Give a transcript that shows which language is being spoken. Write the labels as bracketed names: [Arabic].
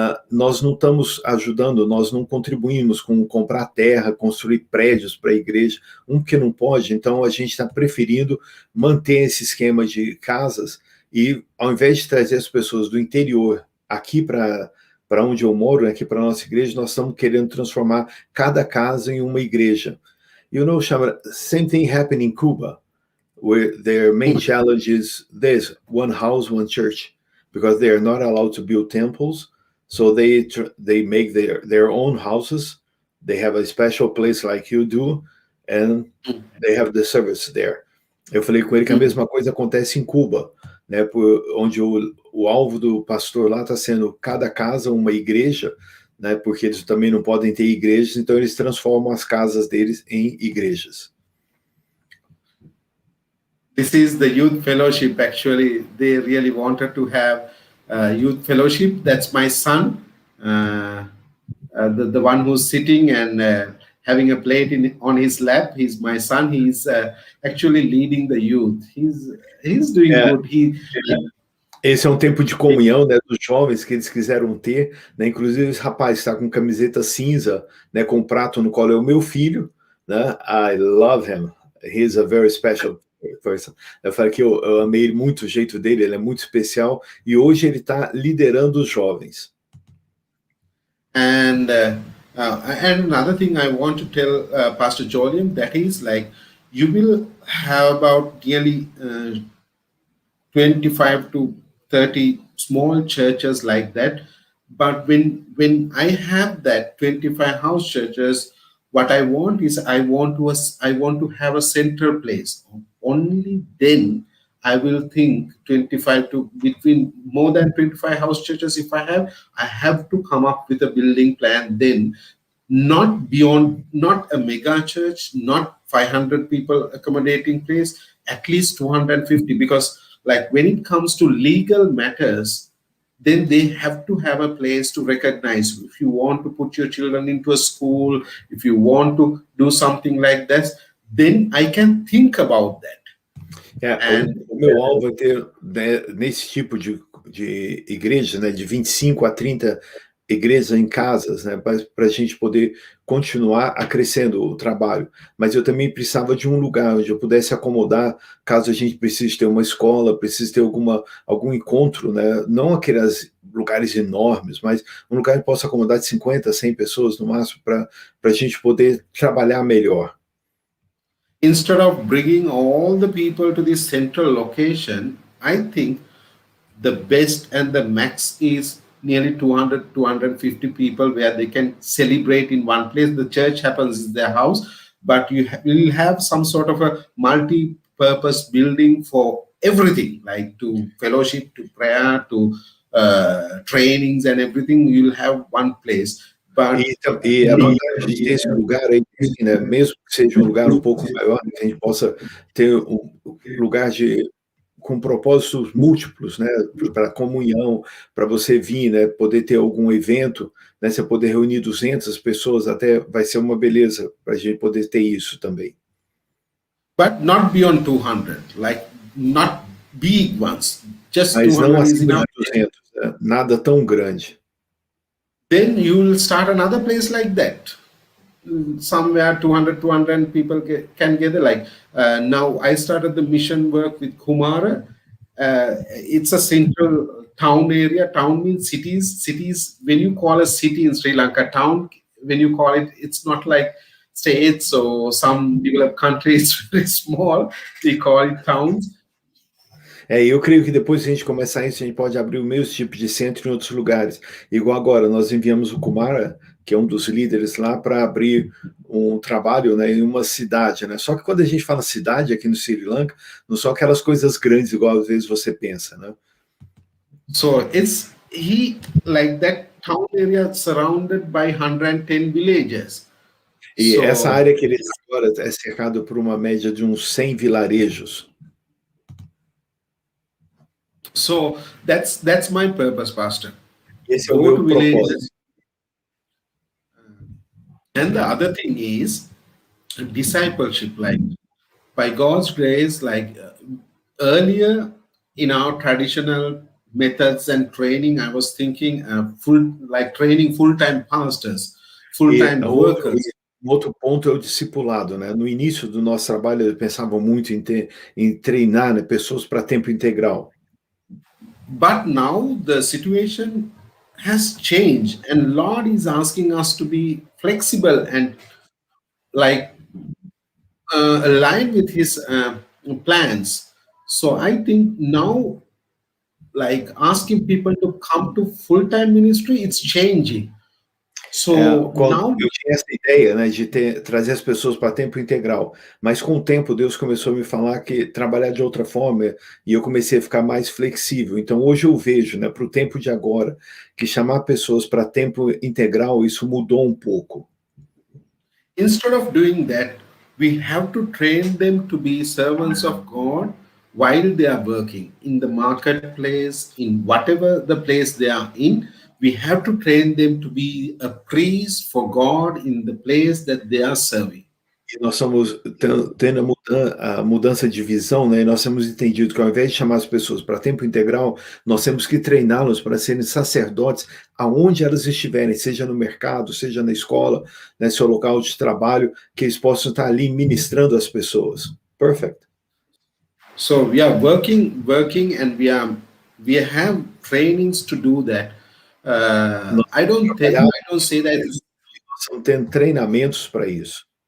[Portuguese] nós não estamos ajudando, nós não contribuímos com comprar terra, construir prédios para a igreja, que não pode, então a gente está preferindo manter esse esquema de casas e, ao invés de trazer as pessoas do interior aqui para onde eu moro, aqui para a nossa igreja, nós estamos querendo transformar cada casa em uma igreja. [English] You know, Shamila, same thing happened in Cuba, where their main challenge is this: one house, one church, because they are not allowed to build temples, so they make their own houses. They have a special place like you do, and they have the service there. [Portuguese] Eu falei com ele que a mesma coisa acontece em Cuba, né, onde o alvo do pastor lá está sendo cada casa uma igreja, né, porque eles também não podem ter igrejas, então eles transformam as casas deles em igrejas. [English] This is the youth fellowship. Actually, they really wanted to have youth fellowship. That's my son, the one who's sitting and having a plate on his lap. He's my son. He's actually leading the youth. He's doing good. [Portuguese] Esse é um tempo de comunhão, né, dos jovens que eles quiseram ter, né? Inclusive esse rapaz está com camiseta cinza, né, com um prato no colo, é o meu filho, né? [English] I love him. He's a very special person. [Portuguese] Eu falei que eu amei muito o jeito dele, ele é muito especial e hoje ele está liderando os jovens. [English] And another thing I want to tell Pastor Joliam, that is like, you will have about nearly 25 to 30 small churches like that. But when I have that 25 house churches, what I want is I want to have a central place. Only then I will think between more than 25 house churches. If I have to come up with a building plan then, not a mega church, not 500 people accommodating place, at least 250, because like when it comes to legal matters, then they have to have a place to recognize. If you want to put your children into a school, if you want to do something like this, then I can think about that. [Portuguese] O meu alvo é ter, né, nesse tipo de igreja, né, de 25 a 30 igrejas em casas, né, para a gente poder continuar acrescendo o trabalho. Mas eu também precisava de um lugar onde eu pudesse acomodar, caso a gente precise ter uma escola, precise ter algum encontro, né, não aqueles lugares enormes, mas um lugar que possa acomodar de 50 a 100 pessoas no máximo, para a gente poder trabalhar melhor. [English] Instead of bringing all the people to this central location, I think the best and the max is nearly 200 250 people where they can celebrate in one place. The church happens in their house, but you will have some sort of a multi-purpose building for everything, like to fellowship, to prayer, to trainings and everything. You'll have one place. [Portuguese] E a vantagem desse lugar aí, né, mesmo que seja um lugar um pouco maior, que a gente possa ter um lugar com propósitos múltiplos, né, para comunhão, para você vir, né, poder ter algum evento, né, você poder reunir 200 pessoas, até vai ser uma beleza para a gente poder ter isso também. [English] But not beyond 200, like not big ones, just [Portuguese] Mas [English] 200 [Portuguese] não [English] is [Portuguese] acima [English] enough. [Portuguese] de 200, né, nada tão grande. [English] Then you will start another place like that. Somewhere 200 people can gather. Like now I started the mission work with Kumara. It's a central town area. Town means cities, when you call a city in Sri Lanka, town, when you call it, it's not like states or some developed countries, very small, we call it towns. [Portuguese] Eu creio que depois que a gente começar isso, a gente pode abrir o mesmo tipo de centro em outros lugares. Igual agora, nós enviamos o Kumara, que é um dos líderes lá, para abrir um trabalho, né, em uma cidade, né? Só que quando a gente fala cidade aqui no Sri Lanka, não são aquelas coisas grandes, igual às vezes você pensa, né? [English] So like that town area surrounded by 110 villages. [Portuguese] E essa área que ele está agora é cercado por uma média de uns 100 vilarejos. [English] So that's my purpose, Pastor. [Portuguese] Esse é o meu propósito. [English] And the other thing is discipleship. Like by God's grace, like earlier in our traditional methods and training, I was thinking training full-time pastors, full-time workers. [Portuguese] Outro ponto é o discipulado, né? No início do nosso trabalho, eu pensava muito em treinar, né, pessoas para tempo integral. [English] But now the situation has changed, and Lord is asking us to be flexible and like align with His plans. So I think now, like asking people to come to full-time ministry, it's changing. So now [Portuguese] eu tinha essa ideia, né, de trazer as pessoas para tempo integral, mas com o tempo Deus começou a me falar que trabalhar de outra forma, e eu comecei a ficar mais flexível. Então hoje eu vejo, né, para o tempo de agora, que chamar pessoas para tempo integral, isso mudou um pouco. [English] Instead of doing that, we have to train them to be servants of God while they are working in the marketplace, in whatever the place they are in. We have to train them to be a priest for God in the place that they are serving. [Portuguese] E nós estamos tendo a mudança de visão, né? E nós temos entendido que ao invés de chamar as pessoas para tempo integral, nós temos que treiná-los para serem sacerdotes aonde elas estiverem, seja no mercado, seja na escola, né, seu local de trabalho, que eles possam estar ali ministrando as pessoas. [English] Perfect. So we are working, and we have trainings to do that. I don't say that. [Portuguese] Nós estamos tendo treinamentos para isso.